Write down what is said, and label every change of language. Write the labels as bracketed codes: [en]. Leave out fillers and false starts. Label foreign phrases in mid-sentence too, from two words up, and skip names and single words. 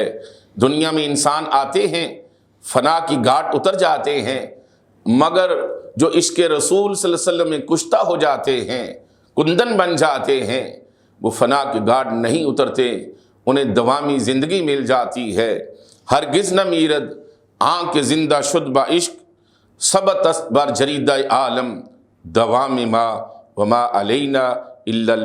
[ur] دنیا میں انسان آتے ہیں، فنا کی گھاٹ اتر جاتے ہیں، مگر جو عشق رسول [ar] صلی اللہ علیہ وسلم [ur] میں کشتہ ہو جاتے ہیں، کندن بن جاتے ہیں، وہ فنا کی گھاٹ نہیں اترتے، انہیں دوامی زندگی مل جاتی ہے۔ [fa] ہرگز نہ میرد آنکھ زندہ شد با عشق، ثبت بر جرید عالم دوام ما [ar] وما علینا الا